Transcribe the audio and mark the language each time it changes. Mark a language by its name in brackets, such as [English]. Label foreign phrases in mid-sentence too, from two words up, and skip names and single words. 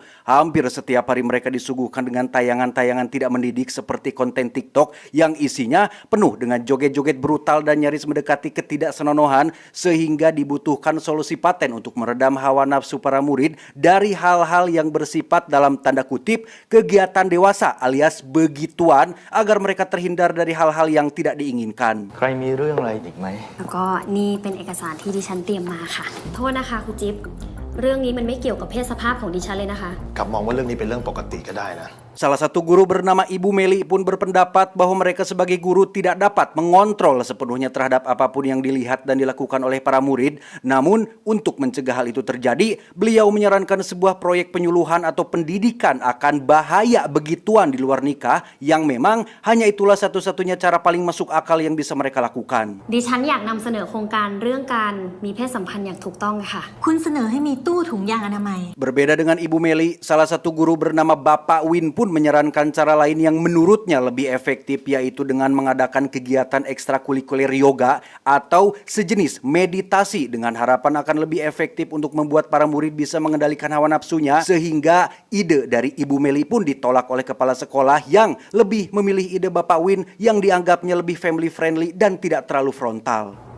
[Indonesian] Hampir setiap hari mereka disuguhkan dengan tayangan-tayangan tidak mendidik seperti konten TikTok yang isinya penuh dengan joget-joget brutal dan nyaris mendekati ketidaksenonohan, sehingga dibutuhkan solusi paten untuk meredam hawa nafsu para murid dari hal-hal yang bersifat dalam tanda kutip kegiatan dewasa alias begituan, agar mereka terhindar dari hal-hal yang tidak diinginkan. [Thai] ใครมีเรื่องอะไรอีกไหม แล้วก็นี่เป็นเอกสารที่ดิฉันเตรียมมาค่ะโทษนะคะครูจิ๊บเรื่องนี้มันไม่เกี่ยวกับเพศสภาพของดิฉันเลยนะคะ กลับมองว่าเรื่องนี้เป็นเรื่องปกติก็ได้นะ [Indonesian] Salah satu guru bernama Ibu Meli pun berpendapat bahwa mereka sebagai guru tidak dapat mengontrol sepenuhnya terhadap apapun yang dilihat dan dilakukan oleh para murid. Namun, untuk mencegah hal itu terjadi, beliau menyarankan sebuah proyek penyuluhan atau pendidikan akan bahaya begituan di luar nikah, yang memang hanya itulah satu-satunya cara paling masuk akal yang bisa mereka lakukan. [Thai] ดิฉันอยากนำเสนอโครงการเรื่องการมีเพศสัมพันธ์อย่างถูกต้องค่ะ คุณเสนอให้มีตู้ถุงยางอนามัย [Indonesian] Berbeda dengan Ibu Meli, salah satu guru bernama Bapak Win pun menyarankan cara lain yang menurutnya lebih efektif, yaitu dengan mengadakan kegiatan ekstrakurikuler yoga atau sejenis meditasi dengan harapan akan lebih efektif untuk membuat para murid bisa mengendalikan hawa nafsunya, sehingga ide dari Ibu Meli pun ditolak oleh kepala sekolah yang lebih memilih ide Bapak Win yang dianggapnya lebih [English] family friendly [Indonesian] dan tidak terlalu frontal.